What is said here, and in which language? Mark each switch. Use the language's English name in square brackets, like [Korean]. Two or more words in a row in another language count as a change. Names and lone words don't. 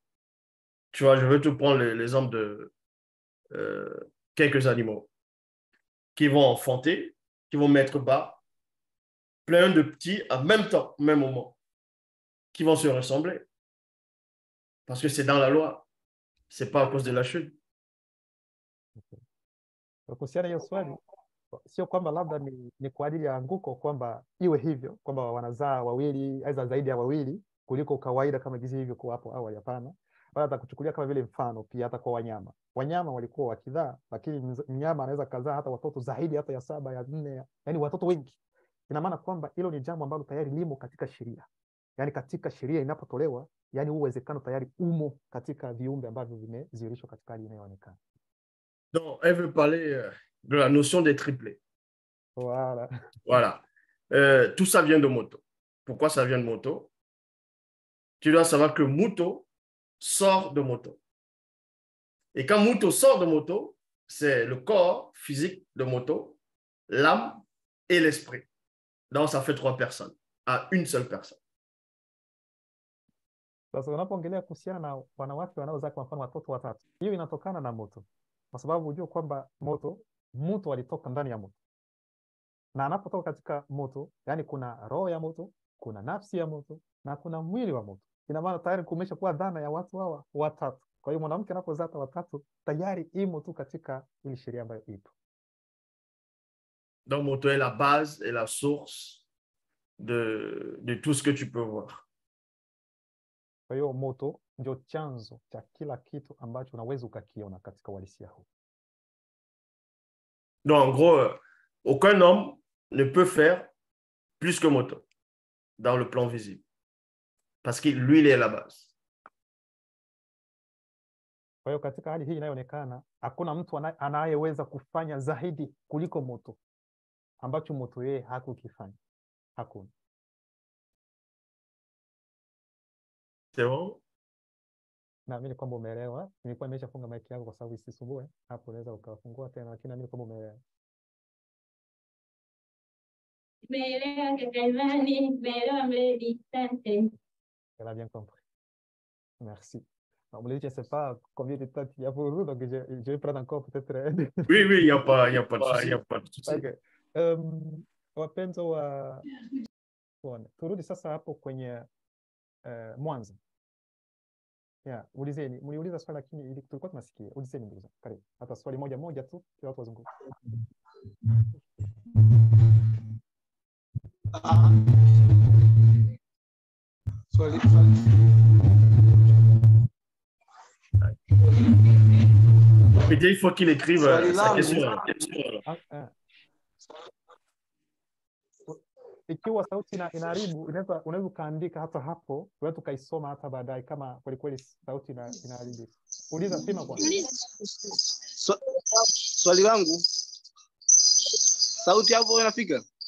[French] Tu vois, je veux te prendre l'exemple de quelques animaux qui vont enfanter, qui vont mettre bas, plein de petits en même temps, au même moment, qui vont se ressembler. Parce que c'est dans la loi. C'est pas à cause de la chute. [Swahili] Kuhusiana hiyo swali, sio kwamba labda ni kwa ajili ya anguko kwamba iwe hivyo kwamba wanazaa 2 aidha zaidi ya 2 kuliko kawaida kama jinsi hivyo kwa hapo awali. Hapana, wala atakuchukulia kama vile mfano pia hata kwa wanyama walikuwa wakizaa, lakini mnyama anaweza kuzaa hata watoto zaidi hata ya 7 ya 4, yani watoto wengi. Ina maana kwamba hilo ni jambo ambalo tayari limo katika sheria, yani katika sheria inapotolewa, yani uwezekano tayari umo katika viumbe ambavyo vimezirishwa katika hali inayoonekana. [French] Donc, elle veut parler de la notion des triplés. Voilà. Voilà. Tout ça vient de moto. Pourquoi ça vient de moto? Tu dois savoir que moto sort de moto. Et quand moto sort de moto, c'est le corps physique de moto, l'âme et l'esprit. Donc, ça fait 3 personnes. à une seule personne. [Swahili] Sasa unapoongelea kuhusiana na wanawake wanaozaa kwa mfano watoto watatu, hiyo inatokana na moto, kwa sababu hujua kwamba moto alitoka ndani ya moto, na anapotoka katika moto, yani kuna roho ya moto, kuna nafsi ya moto na kuna mwili wa moto. Ina maana tayari kumesha kuwa dhana ya watu hawa watatu. Kwa hiyo mwanamke anapozaa watatu tayari imo tu katika ile sheria ambayo ipo. [French] Donc, moto est la base et la source de tout ce que tu peux voir. [Swahili] Kwa hiyo moto ndio chanzo cha kila kitu ambacho unaweza ukakiona katika uhalisia huu. [French] Donc, en gros, aucun homme ne peut faire plus que moto dans le plan visible. Parce que lui, il est la base. [Swahili] Kwa hiyo katika hali hii inayoonekana, hakuna mtu anayeweza kufanya zaidi kuliko moto, ambacho moto yeye hakukifanya. Hakuna. [French] C'est bon? [Swahili] Naamini kwamba umeelewa. Nilikuwa nimeshafunga mic yako kwa sababu isisumbue. Hapo unaweza ukafungua tena, lakini naamini kwamba umeelewa. Nimeelewa kaka Imani, nimeelewa Mledi. Asante. [French] Elle a bien compris. Merci. Alors, Mledi, je ne sais pas combien de temps il y a pour vous, donc je vais prendre encore peut-être. Oui, il n'y a pas de souci. Okay. [Swahili] Wapenzi wa turudi sasa hapo kwenye Mwanza. Ulizeni, mliuliza swali lakini tulikuwa tunasikia. Ulizeni ndugu zangu. Karibu. Hata swali moja tu kwa watu wazunguka. Swali. [French] Il faut qu'il écrive sa question. [Swahili] Ikiwa sauti inaharibu, unaweza ukaandika hata hapo, wewe tukaisoma hata baadaye kama kweli kweli sauti inaharibu. Uliza sema kwa. Swali langu, sauti hapo inafika?